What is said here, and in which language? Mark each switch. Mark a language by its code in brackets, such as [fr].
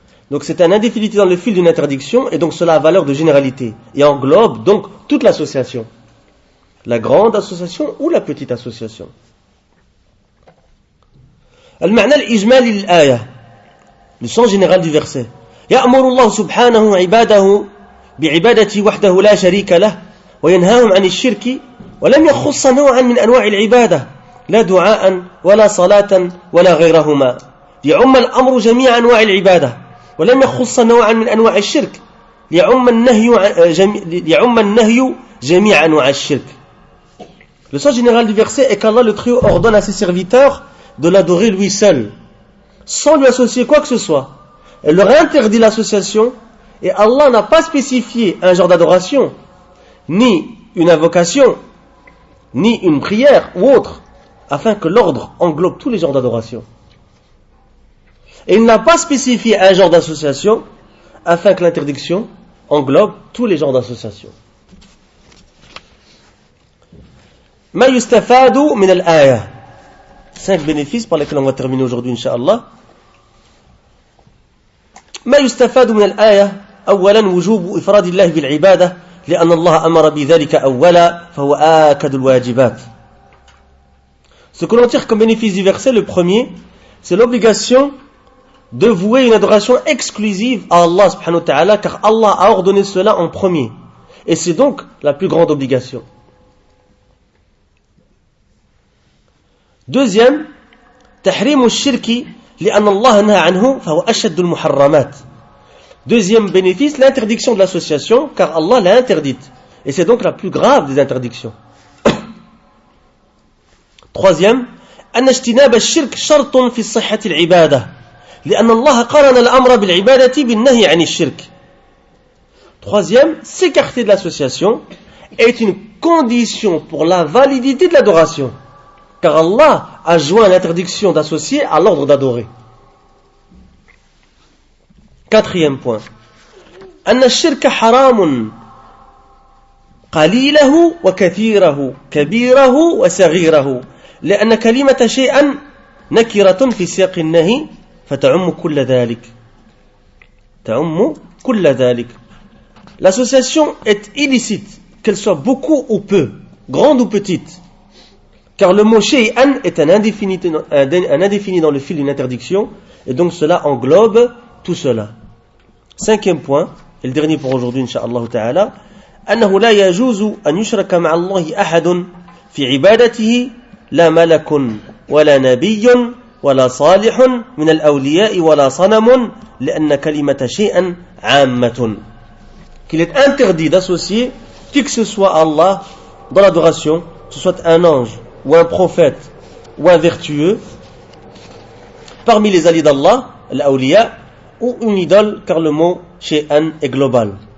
[fr] Donc c'est un indéfinité dans le fil d'une interdiction et donc cela a valeur de généralité et englobe donc toute l'association. La grande association ou la petite association. [ar] المعنى الإجمالي للآية, [fr] le sens général du verset. [ar] يأمر الله سبحانه عباده بعبادته وحده لا شريك له وينهاهم عن الشرك ولم يخص نوعا من أنواع العبادة لا دعاء ولا صلاة ولا غيرهما ليعم الأمر جميع أنواع العبادة ولم يخص نوعا من أنواع الشرك ليعم النهي جميع أنواع الشرك. [fr] Le sens général du verset est qu'Allah le Très-Haut ordonne à ses serviteurs de l'adorer lui seul, sans lui associer quoi que ce soit. Elle leur interdit l'association, et Allah n'a pas spécifié un genre d'adoration, ni une invocation, ni une prière ou autre, afin que l'ordre englobe tous les genres d'adoration. Et il n'a pas spécifié un genre d'association, afin que l'interdiction englobe tous les genres d'association. [ar] ما يستفاد من الآية. [fr] 5 bénéfices par lesquels on va terminer aujourd'hui Inch'Allah. [ar] ما يستفاد من الآية. أولا وجوب إفراد الله بالعبادة لأن الله أمر بذلك أولا فهو آكد الواجبات. [fr] Ce que l'on tire comme bénéfice du verset, le premier, c'est l'obligation de vouer une adoration exclusive à Allah subhanahu wa ta'ala, car Allah a ordonné cela en premier. Et c'est donc la plus grande obligation. [ar] Deuxième, تحريم الشرك لأن الله نهى عنه فهو أشد المحرمات. [fr] Deuxième bénéfice, l'interdiction de l'association, car Allah l'a interdite. Et c'est donc la plus grave des interdictions. [ar] Troisième, أن اجتناب الشرك شرط في صحة العبادة لأن الله قارن الأمر بالعبادة بالنهي عن الشرك. [fr] Troisième, s'écarter de l'association est une condition pour la validité de l'adoration, car Allah a joint l'interdiction d'associer à l'ordre d'adorer. Quatrième point, [ar] أن الشرك حرام قليله وكثيره كبيره وصغيره لأن كلمة شيئا نكرة في سياق النهي فتعم كل ذلك. تعم كل ذلك. [fr] L'association est illicite, qu'elle soit beaucoup ou peu, grande ou petite, car le mot shay'an est un indéfini dans le fil d'une interdiction, et donc cela englobe tout cela. Cinquième point, et le dernier pour aujourd'hui, Inch'Allah ta'ala, [ar] أنه لا يجوز أن يشرك مع الله أحد في عبادته لا ملك ولا نبي ولا صالح من الأولياء ولا صنم لأن كلمة شيئا عامة. [fr] Qu'il est interdit d'associer qui que ce soit à Allah dans l'adoration, que ce soit un ange ou un prophète ou un vertueux parmi les alliés d'Allah, l'awliya, ou une idole, car le mot shay'an est global.